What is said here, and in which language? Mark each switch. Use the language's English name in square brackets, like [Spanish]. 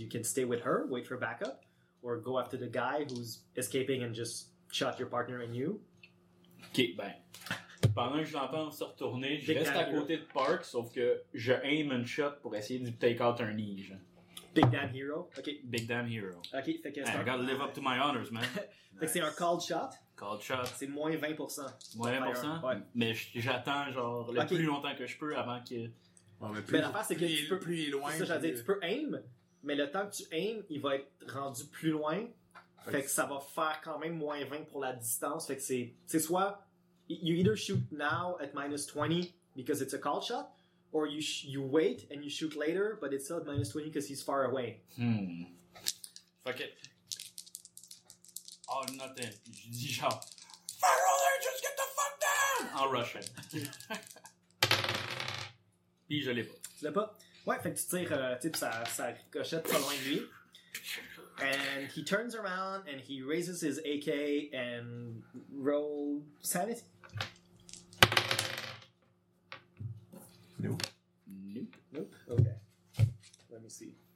[English] You can stay with her, wait for backup, or go after the guy who's escaping and just shot your partner and you. [French] Ok, ben, pendant que je l'entends se retourner, je reste à côté de Park, sauf que je aim un shot pour essayer de [English] take out [French] un nige. [English] Big damn hero? Ok. Big damn hero. [French] Ok, fait que... [English] I gotta live up to my honors, man. [French] Nice. Fait que c'est un called shot. [English] Called shot. [French] C'est moins 20%. Moins 20%? Ouais. Mais j'attends, genre, le plus longtemps que je peux avant que... Mais l'affaire, c'est que tu peux... Plus loin. C'est ça, j'allais dire, tu peux aim, mais le temps que tu aim, il va être rendu plus loin. Fait que ça va faire quand même moins 20 pour la distance. Fait que c'est soit [English] you either shoot now at minus 20 because it's a call shot, or you wait and you shoot later, but it's still at minus 20 because he's far away. Fuck it. Oh, nothing. [French] Je dis genre, [English] fire all there, just get the fuck down! [French] En Russian. Puis je l'ai pas. Tu l'as pas? Ouais, fait que tu tires, type ça ricochette pas loin de lui. [English] And he turns around and he raises his AK and roll sanity. Nope. Nope. Okay. Let me see.